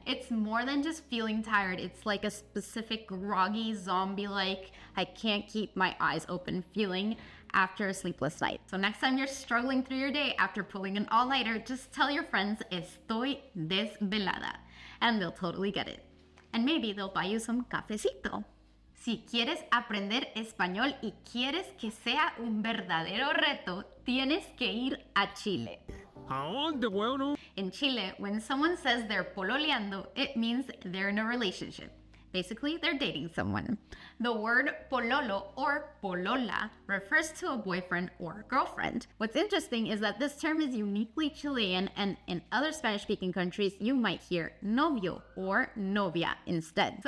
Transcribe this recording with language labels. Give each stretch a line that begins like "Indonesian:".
English: It's more than just feeling tired. It's like a specific groggy, zombie-like, I can't keep my eyes open feeling after a sleepless night. So next time you're struggling through your day after pulling an all-nighter, just tell your friends,
Spanish: estoy desvelada,
English: and they'll totally get it. And maybe they'll buy you some cafecito.
Spanish: Si quieres aprender español y quieres que sea un verdadero reto, tienes que ir a Chile. ¿A dónde, bueno?
English: In Chile, when someone says they're pololeando, it means they're in a relationship. Basically, they're dating someone. The word pololo or polola refers to a boyfriend or girlfriend. What's interesting is that this term is uniquely Chilean, and in other Spanish-speaking countries, you might hear novio or novia instead.